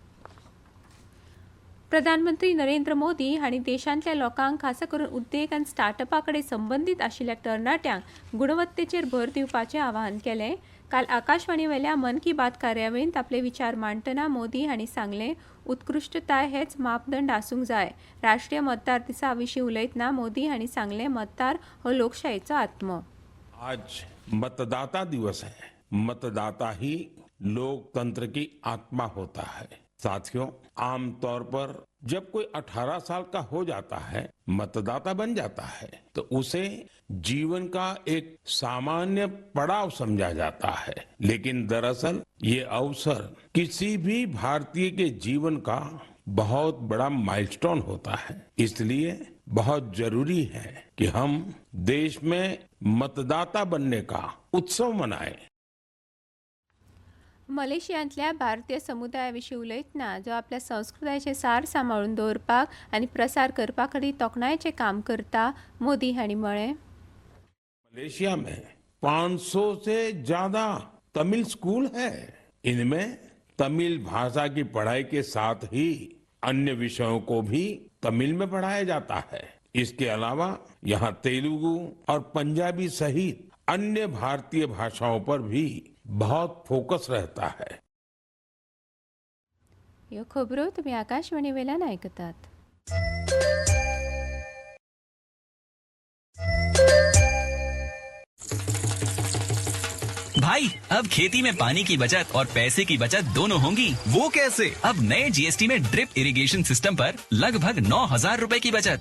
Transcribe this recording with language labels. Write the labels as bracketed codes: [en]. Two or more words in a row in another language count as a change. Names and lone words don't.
[kok] प्रधानमंत्री नरेंद्र मोदी हांणी देशांतल्या लोकांक खासा करून उद्देग आनी स्टार्टअपा कडेन संबंदीत आशिल्ल्या तरणाट्यांक गुणवत्तेचेर भर दिवपाचें आवाहन केलें। काल आकाशवाणी वयल्या मन की बात कार्यावळींत आपले विचार मांडटना मोदी हांणी सांगलें, उत्कृश्टताय हेच मापदंड आसूंक जाय। राष्ट्रीय मतदार दिसा विशीं उलयतना मोदी हांणी सांगलें, मतदार हो लोकशायेचो आत्मो। [hi] आज मतदाता दिवस है। मतदाता ही लोकतंत्र की आत्मा होता है। साथियों, आमतौर पर जब कोई 18 साल का हो जाता है, मतदाता बन जाता है, तो उसे जीवन का एक सामान्य पड़ाव समझा जाता है। लेकिन दरअसल ये अवसर किसी भी भारतीय के जीवन का बहुत बड़ा माइलस्टोन होता है। इसलिए बहुत जरूरी है कि हम देश में मतदाता बनने का उत्सव मनाएं। [kok] मलेशियांतल्या भारतीय समुदाया विशीं उलयतना जो आपल्या संस्कृतायेचें सार सांबाळून दवरपाक आनी प्रसार करपा खातीर तोखणायेचें काम करता, मोदी हांणी म्हळें। [hi] मलेशिया में 500 से ज्यादा तमिल स्कूल हैं। इनमें तमिल भाषा की पढ़ाई के साथ ही अन्य विषयों को भी तमिल में पढ़ाया जाता है। इसके अलावा यहाँ तेलुगु और पंजाबी सहित अन्य भारतीय भाषाओं पर भी बहुत फोकस रहता है। [kok] ह्यो खबरो तुमी आकाशवाणी वेल्यान आयकतात। [hi] भाई, अब खेती में पानी की बचत और पैसे की बचत दोनों होंगी। वो कैसे? अब नए GST में [en] drip irrigation system [hi] पर लगभग 9,000 रुपए की बचत।